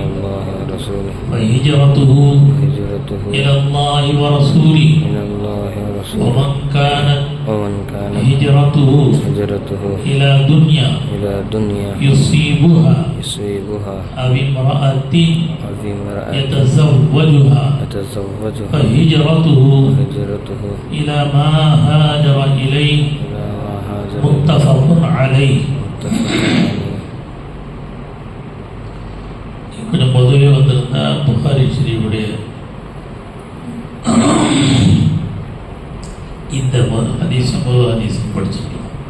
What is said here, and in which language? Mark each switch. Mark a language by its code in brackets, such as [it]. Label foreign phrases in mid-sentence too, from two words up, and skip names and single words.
[ar] فهجرته إلى الله ورسوله ومن كانت هجرته إلى دنيا يصيبها أو امرأة يتزوجها فهجرته إلى ما هاجر إليه متفق عليه. [ta] கொஞ்சம் முதலே வந்திருந்தா புகாரி ஸ்ரீவுடைய இந்த ஹதீஸும் படிச்சுக்கலாம்.